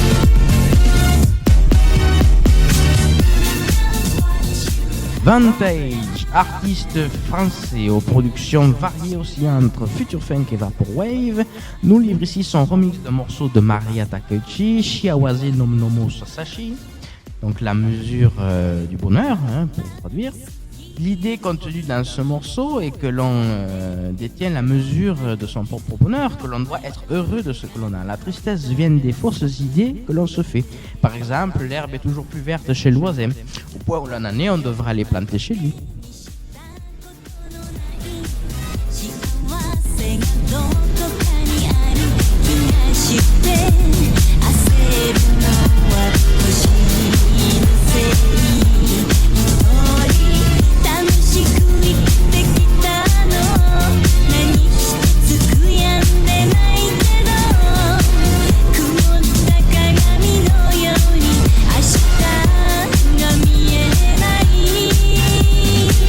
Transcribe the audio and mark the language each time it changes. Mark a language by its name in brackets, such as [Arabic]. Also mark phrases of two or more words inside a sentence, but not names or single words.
[French] Vantage, artiste français aux productions variées aussi entre future funk et vaporwave, nous livre ici son remix d'un morceau de Maria Takeuchi, Shiawase no Nomo Sasashi, donc la mesure du bonheur, pour traduire. L'idée contenue dans ce morceau est que l'on détient la mesure de son propre bonheur, que l'on doit être heureux de ce que l'on a. La tristesse vient des fausses idées que l'on se fait. Par exemple, l'herbe est toujours plus verte chez le voisin. Au point où l'on en est, on devra les planter chez lui. [Japanese] 幸せがどこかにある気がして焦るのは星のせい通り楽しく生きてきたの何一つ悔やんでないけど曇った鏡のように明日が見えない